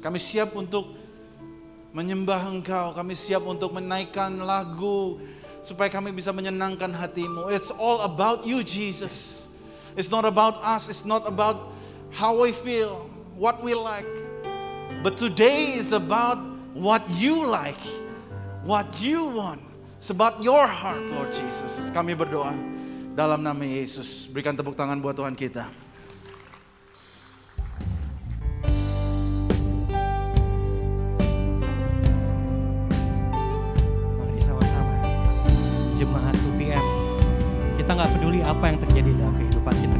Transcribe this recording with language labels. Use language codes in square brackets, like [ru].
[id] Kami siap untuk menyembah Engkau, kami siap untuk menaikkan lagu supaya kami bisa menyenangkan hatimu. [en] It's all about you Jesus. It's not about us, it's not about how we feel, what we like. But today is about what you like, what you want. It's about your heart, Lord Jesus. [id] Kami berdoa dalam nama Yesus. Berikan tepuk tangan buat Tuhan kita. Mari sama-sama. Jemaat UPM, kita gak peduli apa yang terjadi dalam kehidupan kita.